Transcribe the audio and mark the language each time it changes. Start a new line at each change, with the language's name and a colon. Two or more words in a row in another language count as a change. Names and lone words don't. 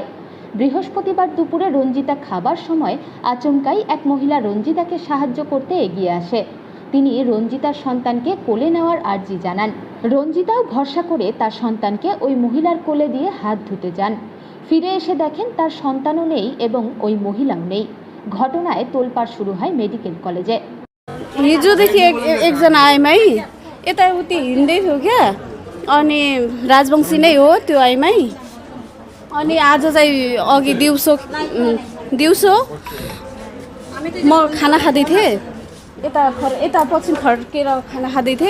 Bangla: বৃহস্পতিবার দুপুরে রঞ্জিতা খাবার সময় আচমকাই এক মহিলা রঞ্জিতাকে সাহায্য করতে এগিয়ে আসে। তিনি রঞ্জিতার সন্তানকে কোলে নেওয়ার আর্জি জানান। রঞ্জিতাও ভরসা করে তার সন্তানকে ওই মহিলার কোলে দিয়ে হাত ধুতে যান। ফিরে এসে দেখেন তার সন্তানও নেই এবং ওই মহিলাও নেই। घटनाয় তোলপাড় শুরু হয় মেডিকেল কলেজে।
Nepali: हिजोदेखि एकजना आइमाई यताउति हिँड्दै थियो क्या, अनि राजवंशी नै हो त्यो आइमाई। अनि आज चाहिँ अघि दिउँसो म खाना खाँदै थिएँ, यता पछि फर्केर खाना खाँदै थिएँ।